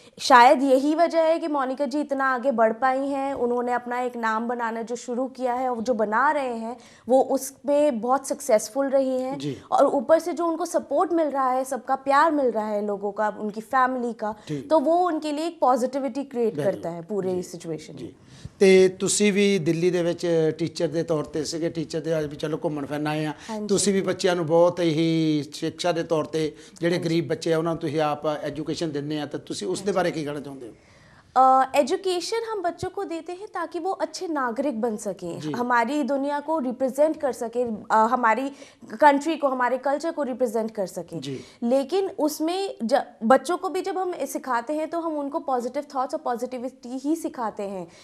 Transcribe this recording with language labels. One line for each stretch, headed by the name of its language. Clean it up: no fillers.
Hindi: शायद यही वजह है कि मोनिका जी इतना आगे बढ़ पाई हैं, उन्होंने अपना एक नाम बनाना जो शुरू किया है और जो बना रहे हैं वो उसमें बहुत सक्सेसफुल रही हैं, और ऊपर से जो उनको सपोर्ट मिल रहा है, सबका प्यार मिल रहा है लोगों का, उनकी फैमिली का, तो वो उनके लिए एक पॉजिटिविटी क्रिएट करता है पूरे सिचुएशन में।
Punjabi: ਤੇ ਤੁਸੀਂ ਵੀ ਦਿੱਲੀ ਦੇ ਵਿੱਚ ਟੀਚਰ ਦੇ ਤੌਰ ਤੇ ਸੀਗੇ, ਟੀਚਰ ਦੇ ਅੱਜ ਵੀ ਚਲੋ ਘੁੰਮਣ ਫਿਰਨ ਆਏ ਆ, ਤੁਸੀਂ ਵੀ ਬੱਚਿਆਂ ਨੂੰ ਬਹੁਤ ਹੀ ਸਿੱਖਿਆ ਦੇ ਤੌਰ ਤੇ ਜਿਹੜੇ ਗਰੀਬ ਬੱਚੇ ਆ ਉਹਨਾਂ ਨੂੰ ਤੁਸੀਂ ਆਪ ਐਜੂਕੇਸ਼ਨ ਦਿੰਦੇ ਆ, ਤਾਂ ਤੁਸੀਂ ਉਸ ਦੇ ਬਾਰੇ ਕੀ ਕਹਿਣਾ ਚਾਹੁੰਦੇ ਹੋ?
Hindi: एजुकेशन हम बच्चों को देते हैं ताकि वो अच्छे नागरिक बन सकें, हमारी दुनिया को रिप्रेजेंट कर सकें, हमारी कंट्री को, हमारे कल्चर को रिप्रेजेंट कर सकें। लेकिन उसमें बच्चों को भी जब हम सिखाते हैं तो हम उनको पॉजिटिव थॉट्स और पॉजिटिविटी ही सिखाते हैं।